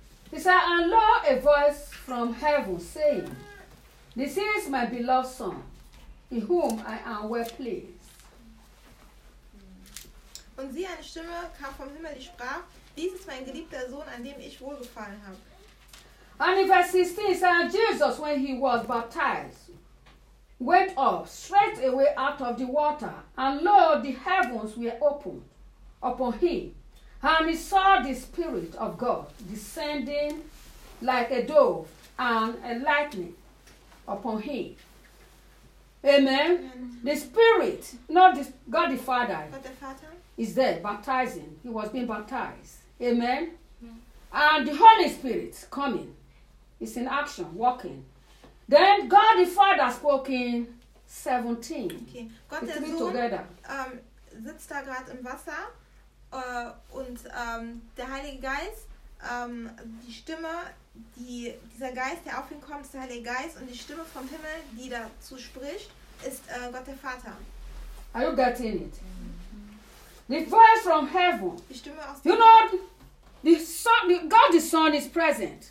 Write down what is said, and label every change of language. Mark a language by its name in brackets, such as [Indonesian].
[English] He said, and lo, a voice from heaven saying, this is my beloved son, in whom I am well pleased. [German] Und sie, eine Stimme, kam vom Himmel, die sprach, dies ist mein geliebter Sohn, an dem ich wohlgefallen habe. [English] And in verse 16, it says, Jesus, when he was baptized, went up straight away out of the water, and lo, the heavens were opened upon him, and he saw the Spirit of God descending like a dove and a lightning upon him. Amen? Amen. The Spirit, not the God the Father. But the Father? Is there baptizing? He was being baptized. Amen. Yeah. And the Holy Spirit coming. It's in action, walking. Then God the Father spoke in 17. [German] Okay. Gott der Sohn [English] together. [German] Sitzt da gerade im Wasser und der Heilige Geist, die Stimme, dieser Geist, der auf ihn kommt, ist der Heilige Geist und die Stimme vom Himmel, die dazu spricht, ist Gott der Vater. [English] Are you getting it? The voice from heaven. [German] Die Stimme aus dem [English] you know, the Son, the God the Son is present.